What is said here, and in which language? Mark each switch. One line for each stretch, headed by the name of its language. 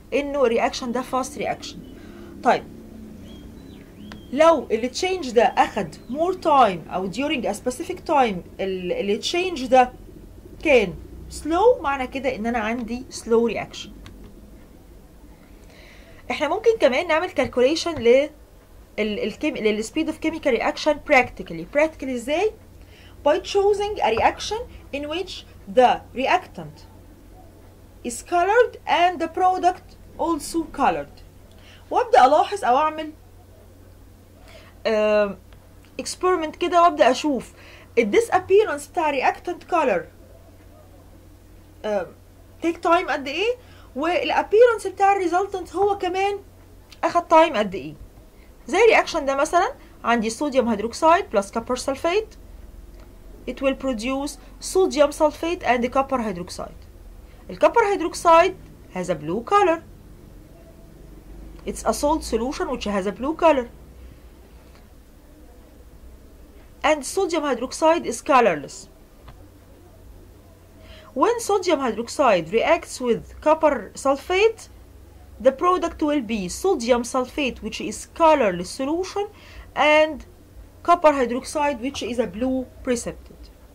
Arabic: انه الرياكشن ده فاست رياكشن. طيب لو التشينج ده اخد
English: more time
Arabic: او
English: during a specific time
Arabic: التشينج ده كان slow، معنى كده ان انا عندي slow reaction. احنا ممكن كمان نعمل
English: calculation للspeed of chemical reaction practically
Arabic: ازاي؟
English: by choosing a reaction in which the reactant is colored and the product also colored.
Arabic: وابدا الاحظ او اعمل experiment كده وابدا اشوف الديسابيرنس بتاع
English: reactant color take time
Arabic: قد ايه، والابيرنس بتاع الريزلتنت هو كمان اخد تايم قد ايه. زي الرياكشن ده مثلا عندي صوديوم هيدروكسيد بلس كوبر سلفيت
English: it will produce sodium sulfate and copper hydroxide. الكوبر hydroxide has a blue color. It's a salt solution which has a blue color. And sodium hydroxide is colorless. When sodium hydroxide reacts with copper sulfate, the product will be sodium sulfate, which is colorless solution, and copper hydroxide, which is a blue precipitate.